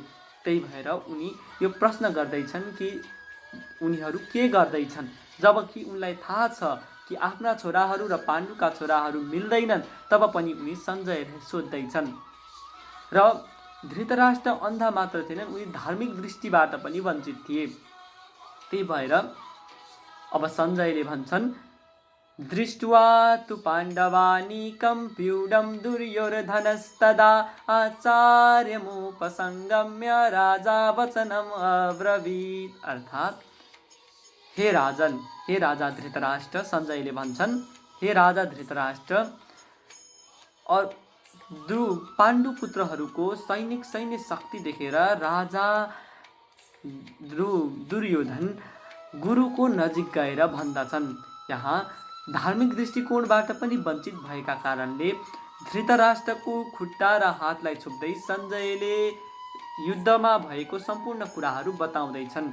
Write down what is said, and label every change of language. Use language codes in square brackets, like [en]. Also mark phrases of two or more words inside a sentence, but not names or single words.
[ne] त्यही भएर उनी यो प्रश्न गर्दैछन् कि उनीहरू के गर्दैछन्, जबकि उनलाई थाहा छ कि आफ्ना छोराहरू र पाण्डुका छोराहरू मिल्दैनन्। तब पनि उनी सञ्जयलाई सोध्दैछन्। र धृतराष्ट्र अन्धा मात्र थिएनन्, उनी धार्मिक दृष्टिबाट पनि वञ्चित थिए। त्यही भएर अब सञ्जयले भन्छन्, [sa] दृष्ट्वा तु पाण्डवानीकं व्यूढं दुर्योधनस्तदा आचार्यमुपसंगम्य राजा वचनम् अब्रवीत्। [ne] अर्थात् हे राजा धृतराष्ट्र, सञ्जयले भन्छन्, हे राजा धृतराष्ट्र, पाण्डु पुत्रहरूको सैन्य शक्ति देखेर राजा दुर्योधन गुरुको नजिक गएर भन्दछन्। यहाँ धार्मिक दृष्टिकोणबाट पनि वञ्चित भएका कारणले धृतराष्ट्रको खुट्टा र हातलाई छुप्दै सञ्जयले युद्धमा भएको सम्पूर्ण कुराहरू बताउँदैछन्।